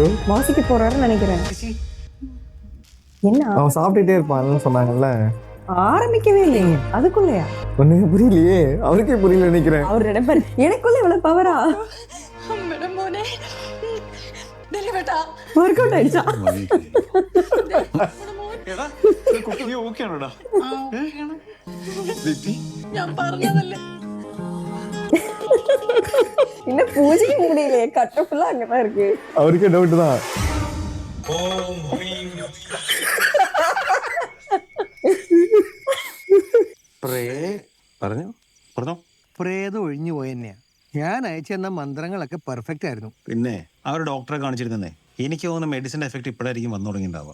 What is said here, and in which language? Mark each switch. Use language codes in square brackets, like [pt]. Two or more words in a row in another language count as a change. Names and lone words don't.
[ta] வாசிக்க போறாருன்னு நினைக்கிறேன். என்ன அவன் சாப்பிட்டுட்டே இருப்பான்னு சொன்னாங்கல்ல. ஆரம்பிக்கவே இல்லையே, அதுக்குள்ளயா? ஒண்ணுமே புரியலையே, அவருக்கே புரியல நினைக்கிறேன். அவர் நினைப்பாரு எனக்குள்ள இவ்வளவு பவரா? [en] work out [ta] ஆயிடுச்சா? [ml] ഞാൻ പറഞ്ഞതല്ലേ. [ta] இன்னும் பூஜைக்கு முடியலையே, கட்ட ஃபுல்லா அங்கதான் இருக்கு. அவருக்கே டவுட் தான். [ml] പറഞ്ഞോ. പ്രേതം ഒഴിഞ്ഞു പോയെന്നെയാ. ഞാൻ അയച്ചെന്ന മന്ത്രങ്ങളൊക്കെ പെർഫെക്റ്റ് ആയിരുന്നു. പിന്നെ ആ ഒരു ഡോക്ടറെ കാണിച്ചിരുന്നേ. എനിക്ക് തോന്നുന്നു [en] medicine effect [ml] ഇപ്പോഴായിരിക്കും വന്നു തുടങ്ങിയിട്ടുണ്ടാവുക.